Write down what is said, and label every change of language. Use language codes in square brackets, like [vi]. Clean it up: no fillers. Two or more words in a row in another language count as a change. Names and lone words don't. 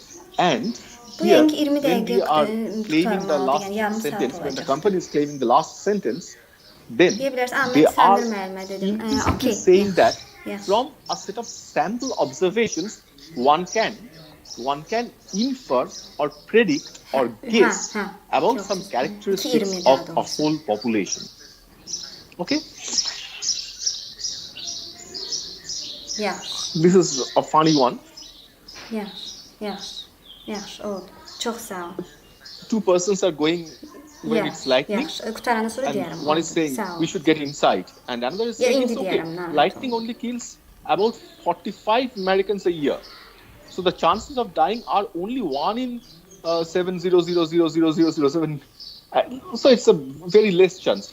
[en] And here, when we are claiming the last sentence, when the company is claiming the last sentence, then they are implicitly saying that from a set of sample observations, one can infer or predict or guess about some characteristics of a whole population. Okay? Yeah. This is a funny one. Yes. [az] Oldu. Çox sağ ol. [en] Two persons are going when it's lightning. [az] Qutarandan sonra deyərəm. [en] And one is saying we should get inside, and another is saying it's okay. Lightning only kills about 45 Americans a year. So the chances of dying are only 1 in 7,000,007. So it's a very less chance.